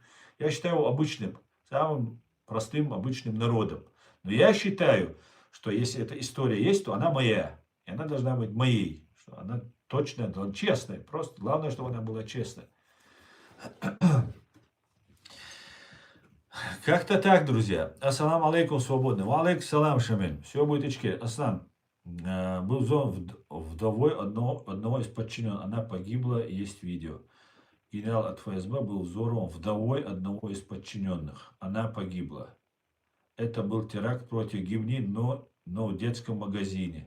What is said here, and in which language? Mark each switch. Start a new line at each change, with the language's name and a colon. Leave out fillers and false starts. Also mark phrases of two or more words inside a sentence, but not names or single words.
Russian: Я считаю его обычным, самым простым, обычным народом. Но я считаю, что если эта история есть, то она моя. И она должна быть моей. Что она точно, честная. Просто главное, чтобы она была честной. Как-то так, друзья.
Arabic: السلام عليكم, свободный. وعليكم السلام,
Russian: Шамиль. Все будет очки. Аслан. Был взорван вдовой одного из подчиненных. Она погибла, есть видео. Генерал от ФСБ был взорван вдовой одного из подчиненных. Она погибла. Это был теракт против гибни, но в детском магазине.